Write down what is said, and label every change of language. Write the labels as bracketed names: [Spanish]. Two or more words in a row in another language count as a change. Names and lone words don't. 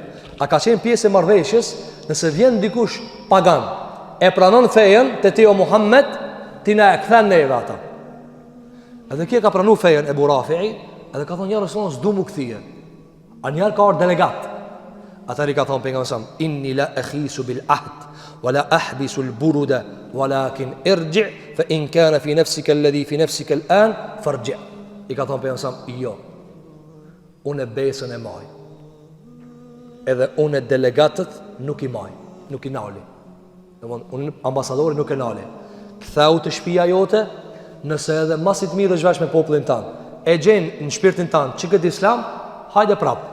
[Albanian] A ka qenë pjesë e marrëveshjes, nëse vjen dikush pagan, e pranon fejen te ti o Muhammed, ti na e kthen neve ata. Edhe kia ka pranuar fejen Ebu Rafi'i, edhe ka thonë [Arabic] يا رسول الله [Albanian] s'du mu kthije. A njerë ka ardhur delegat. Atëri ka thonë pejgamberi [Arabic] صلى الله عليه وسلم، إني لا أخيس بالعهد ولا أحبس البرد ولكن ارجع فإن كان في نفسك الذي في نفسك الآن فارجع. [Albanian] I ka thonë pejgamberi [Arabic] صلى الله عليه وسلم, [Albanian] jo. Unë besën e maj. Edhe unë delegatët nuk i maj, nuk i nali. Unë ambasadori nuk e nali. Ktheu të shtëpia jote, nëse edhe masit mirë është vesh me popullin tanë, e gjenë në shpirtin tanë që këtë islam, hajde prapë.